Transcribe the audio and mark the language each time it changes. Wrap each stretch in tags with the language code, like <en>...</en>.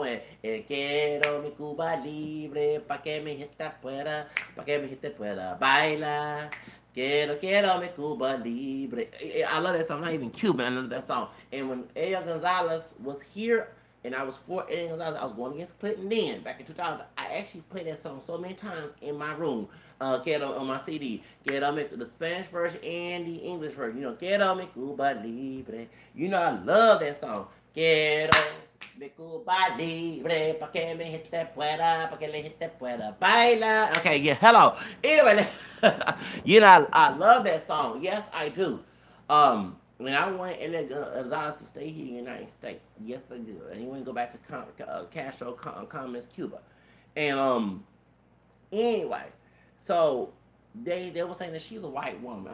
<es>When quiero mi Cuba libre, pa que mi gente pueda bailar. Quiero mi Cuba libre.</es> <en>I love that song. I'm not even Cuban. I love that song. And when Elia Gonzalez was here, and I was for Elia Gonzalez, I was going against Clinton then, back in 2000. I actually played that song so many times in my room. Quiero on my CD.</en> <es>Quiero mi,</es> <en>the Spanish version and the English version. You know,</en> <es>Quiero mi Cuba libre.</es> <en>You know, I love that song.</en> <es>Quiero mi Cuba libre, pa que mi gente pueda, pa que la gente pueda bailar.</es> <en>Okay, yeah, hello. Anyway, you know, I love that song. Yes, I do. When I want Gonzalez to stay here in the United States, yes, I do. And he wouldn't go back to Castro, Communist Cuba. And anyway, so they were saying that she's a white woman.</en>